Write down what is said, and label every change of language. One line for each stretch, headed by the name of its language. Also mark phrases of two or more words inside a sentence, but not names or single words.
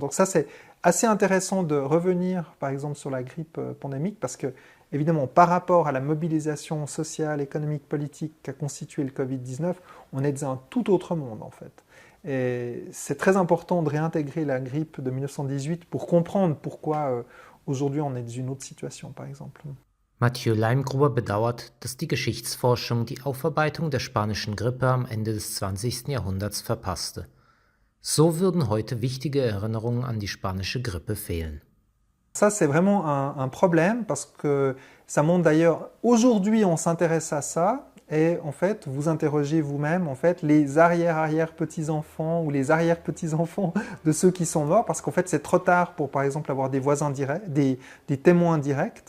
French: Donc ça, c'est assez intéressant de revenir, par exemple, sur la grippe pandémique, parce que, évidemment, par rapport à la mobilisation sociale, économique, politique qu'a constitué le Covid-19, on est dans un tout autre monde, en fait. Et c'est très important de réintégrer la grippe de 1918 pour comprendre pourquoi aujourd'hui on est dans une autre situation, par exemple.
German: Mathieu Leimgruber bedauert, dass die Geschichtsforschung die Aufarbeitung der spanischen Grippe am Ende des 20. Jahrhunderts verpasste. So würden heute wichtige Erinnerungen an die spanische Grippe fehlen.
French: Ça, c'est vraiment un problème parce que ça montre d'ailleurs, aujourd'hui on s'intéresse à ça, et en fait, vous interrogez vous-même en fait, les arrière-petits-enfants ou les arrière-petits-enfants de ceux qui sont morts, parce qu'en fait, c'est trop tard pour, par exemple, avoir des voisins directs, des témoins directs.